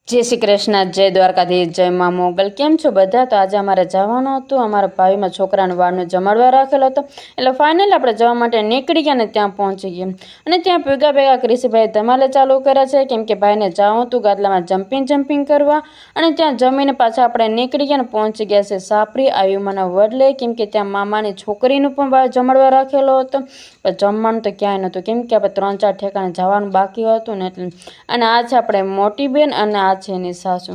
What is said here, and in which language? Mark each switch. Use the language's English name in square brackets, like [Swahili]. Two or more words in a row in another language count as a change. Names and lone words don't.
[Gujarati] જય શ્રી કૃષ્ણ, જય દ્વારકાધીશ, જય માઁ મોગલ। કેમ છો બધા? તો આજ અમારે જવાનું હતું। અમારા ભાઈમાં છોકરાને વારનો જમાડવા રાખેલો હતો એટલે ફાઇનલી આપણે જવા માટે નીકળી ગયા ને ત્યાં પહોંચી ગયા અને ત્યાં ભેગા ભેગા ક્રિશભાઈ ધમાલે ચાલુ કર્યા છે કેમ કે ભાઈને જાવું હતું ગાદલામાં જમ્પિંગ કરવા અને ત્યાં જમીને પાછા આપણે નીકળી ગયા ને પહોંચી ગયા છે સાપરી આયુમાના વડલે કેમ કે ત્યાં મામાની છોકરીનું પણ જમાડવા રાખેલો હતો પણ જમવાનું તો ક્યાંય નહોતું કેમ કે આપણે 3-4 ઠેકાણે જવાનું બાકી હતું ને એટલે અને આ છે આપણે મોટી બેન અને આ છે એની સાસુ।